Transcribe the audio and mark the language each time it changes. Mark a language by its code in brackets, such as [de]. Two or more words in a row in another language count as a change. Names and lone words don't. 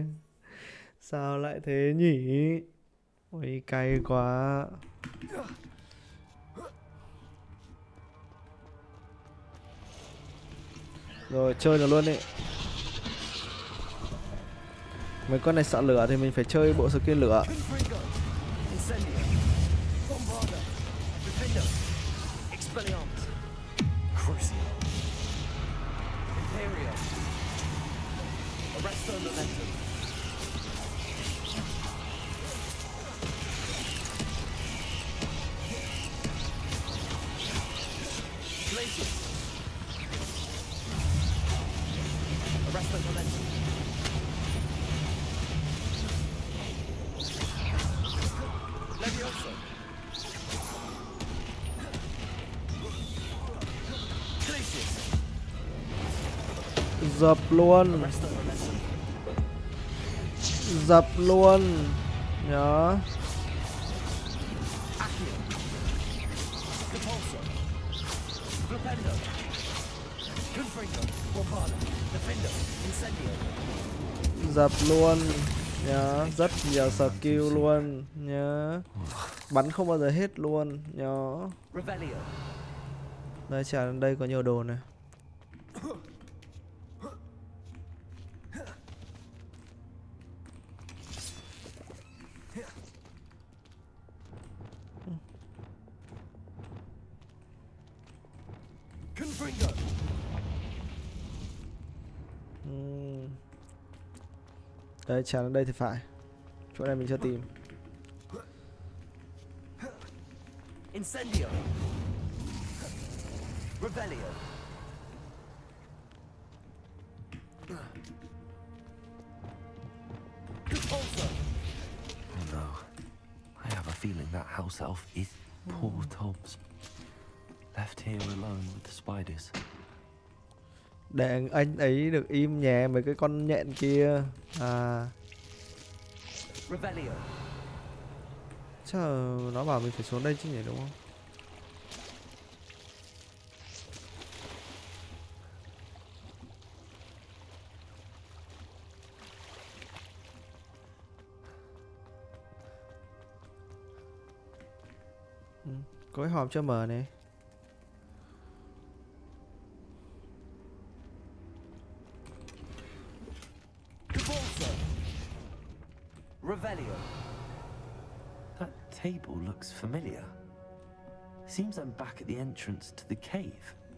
[vi] Sao lại thế nhỉ? Ôi cay quá. Rồi chơi được luôn đi. Mấy con này sợ lửa thì mình phải chơi bộ skin lửa. Confringo. Incendio. Bombado. Defender. Expelliarmus. Crucio. Imperial. Arresto Momentum. Glacius. Arresto Momentum. Levioso. Glacius. Dập luôn. Arresto Momentum. Dập luôn. Nhớ. Accio. Capulso. Flipendo. Confringo. Bombado. Defender. Incendio. Dập luôn. Nhớ. Rất nhiều skill luôn. Nhớ. Bắn không bao giờ hết luôn. Nhớ. Revelio. Đây trả đây có nhiều đồ này. Confringo. Đây trả đây thì phải. Chỗ này mình chưa tìm. Incendio. Revelio. Compulso. [en] Oh no. I have a feeling that house elf is poor Tobbs. Left here alone with the spiders. [vi] Để anh ấy được im nhẹ mấy cái con nhện kia. À. Revelio. Chắc là nó bảo mình phải xuống đây chứ nhỉ, đúng không? Có cái hòm chưa mở này. Compulso. Revelio. [en] That table looks familiar. Seems I'm back at the entrance to the cave.